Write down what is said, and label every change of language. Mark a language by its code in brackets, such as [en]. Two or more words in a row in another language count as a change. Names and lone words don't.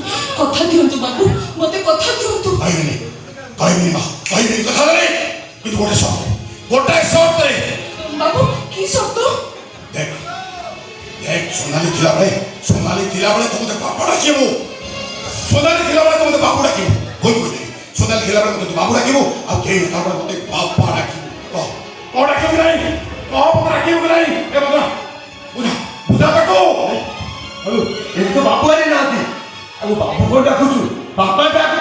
[or] କଥା ଦିଅନ୍ତୁ ବାବୁ, ମତେ କଥା ଦିଅନ୍ତୁ। କହିବିନି ମା, କହିବିନି କଥା ଗୋଟେ ଶର୍ତ୍ତ ଗୋଟାଏ ଶର୍ତ୍ତରେ ବାବୁ କି ସତ୍ୟ ଦେଖ ଦେଖ ସୋନାଲି ଥିଲାବେଳେ ତମେ ବାପା ଡାକିବୁ সোনালি ଥିଲାବେଳେ ତମେ ବାପୁ ଡାକିବୁ କହି সোনালি ଥିଲାବେଳେ ତମେ ବାପୁ ଡାକିବୁ ଆଉ କେହି ତାପରେ ମତେ ବାପା ଡାକିବୁ କହ ଡାକିବୁ କି ନାହିଁ କହ ମତେ ଡାକିବୁ କି ନାହିଁ ଏ ବାବା ବୁଝା ତାକୁ ଏଠି ତ ବାପୁ ଆଣି ନାହାନ୍ତି ଆଉ ବାପୁ କଣ ଡାକୁଛୁ ବାପା